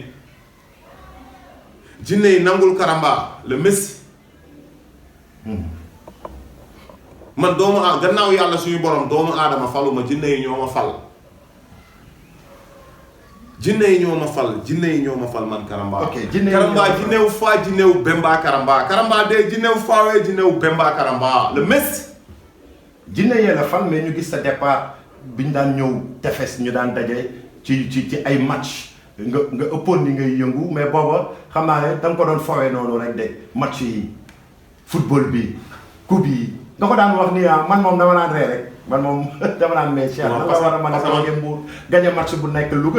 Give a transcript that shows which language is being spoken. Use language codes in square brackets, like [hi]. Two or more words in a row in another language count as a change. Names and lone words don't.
[wo] jinne yi nangul karamba le messi. man doomu aadama gannaaw yàlla suñu borom doomu aadama faluma jinne yi ñoo ma fal. jinne yi ñoo ma fal man karamba. ok jinne yi karamba jinnew faa jinnew bemba karamba karamba de jinnew faawee jinnew bemba karamba le messi. jinne yee la fal mais ñu gis sa départ bi ñu daan ñëw tefes ñu daan daje ci ay match nga ëppoon ni ngay yëngu mais booba xam naa ne da nga ko doon fawee noonu rek de match yi football bi coupe yi nga ko daan wax ni man moom dama naan ree rek man moom dama naan mais Cheikh nga war a mën a toogee Mbour [fr] gagné match [wo] bu nekk Louga.